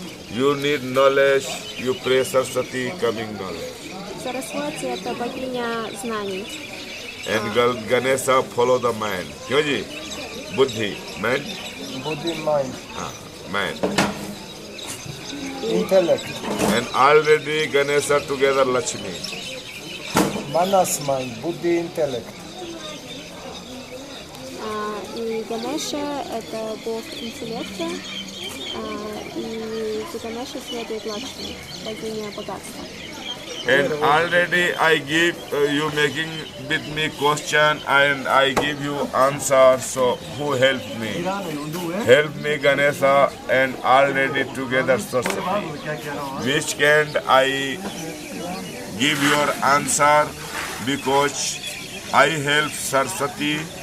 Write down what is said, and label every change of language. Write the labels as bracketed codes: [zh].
[en] You need knowledge, you pray Saraswati, coming knowledge. [ru] Сарасвати — это богиня знаний. [en] And Ganesha follow the mind. [hi] क्यों जी? [en] Buddhi, mind? Buddhi, mind. Mind. Intellect. And already Ganesha together Lakshmi. Manas, mind. Buddhi, intellect. [ru] И Ганеша — это бог интеллекта, и за Ганешей следует Лакшми, богиня богатства. [en] And already I give you making with me question and I give you answer. So who help me? Help me Ganesha and already together Saraswati. Which can I give your answer because I help Saraswati.